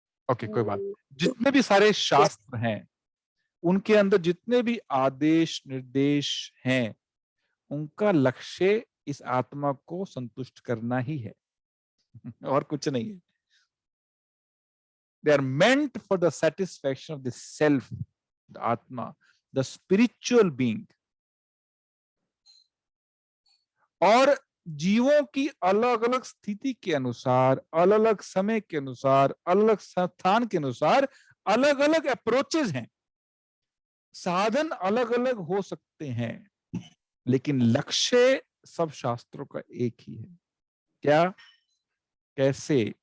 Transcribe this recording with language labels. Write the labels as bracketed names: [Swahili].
[Hindi] Okay, कोई बात। जितने भी सारे शास्त्र हैं, उनके अंदर जितने भी आदेश निर्देश हैं उनका लक्ष्य इस आत्मा को संतुष्ट करना ही है और कुछ नहीं है। [English] They are meant for the satisfaction of the self, the Atma, the spiritual being. [Hindi] और जीवों की अलग अलग स्थिति के अनुसार, अलग अलग समय के अनुसार, अलग अलग स्थान के अनुसार अलग अलग अप्रोचेस हैं, साधन अलग अलग हो सकते हैं, लेकिन लक्ष्य सब शास्त्रों का एक ही है। क्या? कैसे?